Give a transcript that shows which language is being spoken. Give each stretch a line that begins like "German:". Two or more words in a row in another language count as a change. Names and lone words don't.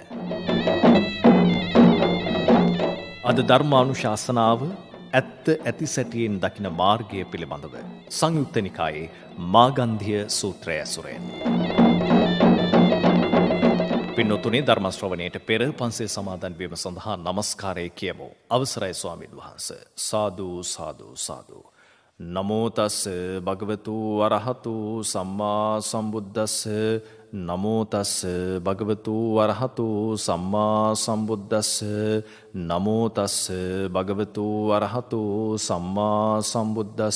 Sinhala: අද ධර්මානුශාසනාව ඇත්ත ඇති සැටියෙන් දකින මාර්ගය පිළිබඳව සංයුත්ත නිකායේ මාගන්ධිය සූත්‍රය ඇසුරෙන්. පින්නතුනේ ධර්ම ශ්‍රවණයට පෙර පන්සේ සමාදන් වීම සඳහා නමස්කාරය කියමු. අවසරයි ස්වාමීන් වහන්සේ. සාදු සාදු සාදු.
Pali: නමෝ තස් භගවතු අරහතු සම්මා සම්බුද්දස්ස. නමෝ තස් භගවතු අරහතු සම්මා සම්බුද්දස්ස. නමෝ තස් භගවතු අරහතු සම්මා සම්බුද්දස්ස.